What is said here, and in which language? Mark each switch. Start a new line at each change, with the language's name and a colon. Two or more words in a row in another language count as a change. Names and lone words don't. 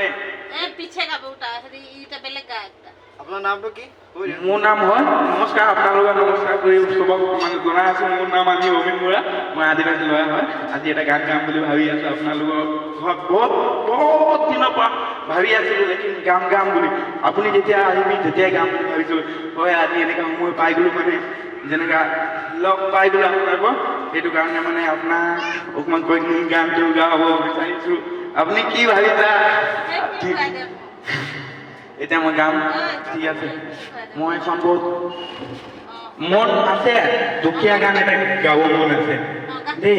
Assamese: পিছে গাব ওটা এটা বেলেগ গা একটা
Bangla: আপনার নামটা কি
Assamese: মোৰ নাম হয় নমস্কাৰ আপোনালোকক নমস্কাৰ কৰি চবক মানে জনাই আছো মোৰ নাম আজি অমিন বৰা মই আদিবাসী ল'ৰা হয় আজি এটা গান গাম বুলি ভাবি আছো আপোনালোকৰ ঘৰত বহুত দিনৰ পৰা ভাবি আছিলো লেকিন গাম বুলি আপুনি যেতিয়া আহিবি তেতিয়াই গাম বুলি ভাবিছিলো হয় আজি এনেকুৱা সময় পাই গ'লো মানে যেনেকুৱা লগ পাই গ'লো আপোনালোকক সেইটো কাৰণে মানে আপোনাক অকণমান কৈ গানটো গাব বিচাৰিছো আপুনি কি ভাবিছা এতিয়া মই গাম ঠিক আছে মই এখন বহুত মন আছে দুখীয়া গান এটা গাব মন আছে দেই